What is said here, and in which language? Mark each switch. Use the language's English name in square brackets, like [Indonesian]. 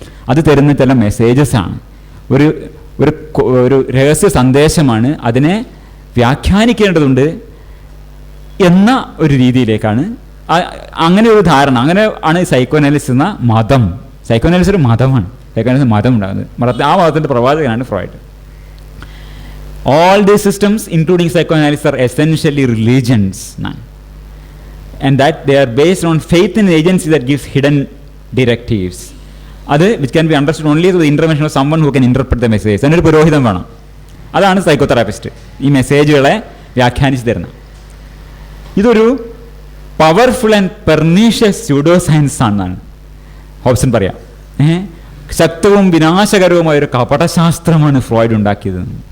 [Malayalam] അത് തരുന്ന ചില മെസ്സേജസ് ആണ്, ഒരു രഹസ്യ സന്ദേശമാണ്, അതിനെ വ്യാഖ്യാനിക്കേണ്ടതുണ്ട് എന്ന ഒരു രീതിയിലേക്കാണ്. അങ്ങനെ ഒരു ധാരണ, അങ്ങനെ ആണ് സൈക്കോഅനാലിസിസ് എന്ന മതം. സൈക്കോഅനാലിസിസ് ഒരു മതമാണ്, സൈക്കോഅനാലിസിസ് മതം ഉണ്ടാകുന്നത്. ആ മതത്തിൻ്റെ പ്രവാചകനാണ് Freud. [English] All these systems, including psychoanalysis, are essentially religions, and that they are based on faith in an agency that gives hidden directives. [Malayalam] അത് [English] which can be understood only through the intervention of someone who can interpret the message. [Malayalam] അതിനൊരു പുരോഹിതം വേണം. അതാണ് psychotherapist, ഈ മെസ്സേജുകളെ വ്യാഖ്യാനിച്ച് തരുന്നത്. ഇതൊരു [English] powerful and pernicious pseudo science [Malayalam] ആണെന്നാണ് Hobson പറയാം. ശക്തവും വിനാശകരവുമായ ഒരു കപടശാസ്ത്രമാണ് ഫ്രോയിഡ് ഉണ്ടാക്കിയത്.